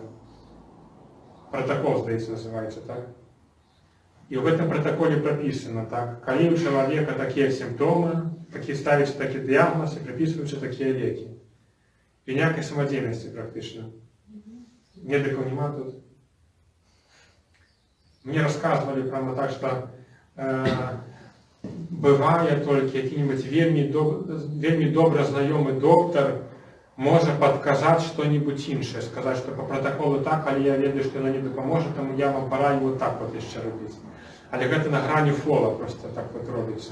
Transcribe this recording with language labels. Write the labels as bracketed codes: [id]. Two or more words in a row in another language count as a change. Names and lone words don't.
[be] Протакол, здаецца, называецца, так? І ў гэтым пратаколе прапісана, так? Калі ў чалавека такія сімптомы, такі ставіць такі дыягназ і прыпісваюцца такія лекі. І ніякай самадзейнасці практычна. Медыкаў няма тут. [ru] Мне рассказывали прямо так, [be] что бывае толькі які-нибудь вельмі добра знаёмы доктар можа падказаць што-нибудь іншае, сказаць, што по протаколу так, але я ведаю, што яно не дапаможа, таму я вам параю вот так вот яшчэ рабіць. Але гэта на грані фола просто так вот робіцца.